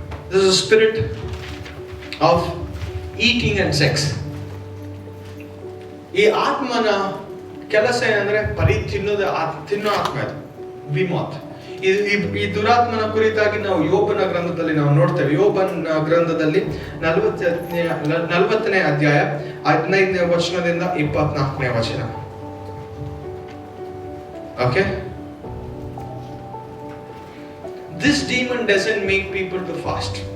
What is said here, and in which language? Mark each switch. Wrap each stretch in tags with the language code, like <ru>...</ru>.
<en>This is a spirit of eating and sex.</en> <kn>ಈ ಆತ್ಮನ ಕೆಲಸ ಏನಂದ್ರೆ ಬರೀ ತಿನ್ನೋ ಆತ್ಮ ಇದು, ವಿಮೋತ್. ಈ ದುರಾತ್ಮನ ಕುರಿತಾಗಿ ನಾವು ಯೋಬನ ಗ್ರಂಥದಲ್ಲಿ ನಾವು ನೋಡ್ತೇವೆ. ಯೋಬನ ಗ್ರಂಥದಲ್ಲಿ 40ನೇ ಅಧ್ಯಾಯ 15ನೇ ವಚನದಿಂದ 24ನೇ ವಚನ. Okay,</kn> <en>demon doesn't make people to fast.</en>